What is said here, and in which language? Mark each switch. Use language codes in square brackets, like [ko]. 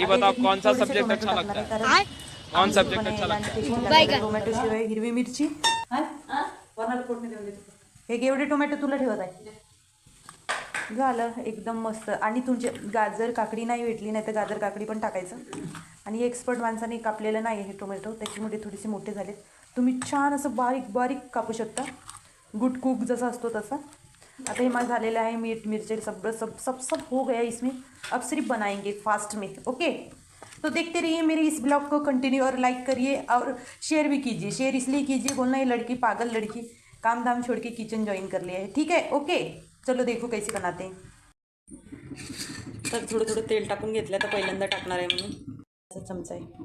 [hi] ये बताओ कौन सा सब्जेक्ट अच्छा लगता है? कौन सब्जेक्ट अच्छा लगता है? [mr] टोमॅटो शिवाय हिरवी मिरची. हे एवढे टोमॅटो तुला ठेवत आहे. झालं एकदम मस्त. आणि तुमचे गाजर काकडी नाही भेटली नाही तर गाजर काकडी पण टाकायचं. आणि एक्सपर्ट माणसाने कापलेलं नाही हे टोमॅटो, त्याच्यामुळे थोडेसे मोठे झालेत. तुम्ही छान असं बारीक बारीक कापू शकता, गुड कुक जसा असतो तसा. आता हे माझं झालेलं आहे. [hi] मीठ मिर्ची सब सब सब सब हो गया इसमें. अब सिर्फ बनाएंगे फास्ट में. ओके, तो देखते रहिए मेरे इस ब्लॉग को कंटिन्यू और लाइक करिए और शेयर भी कीजिए. शेयर इसलिए कीजिए, बोलना ये लड़की पागल लड़की काम धाम छोड़ के किचन ज्वाइन कर लिया है. ठीक है, ओके चलो देखो कैसे बनाते हैं. [mr] तर थोडं थोडं तेल टाकून घेतलं, तर पहिल्यांदा टाकणार आहे म्हणून असा चमचा आहे.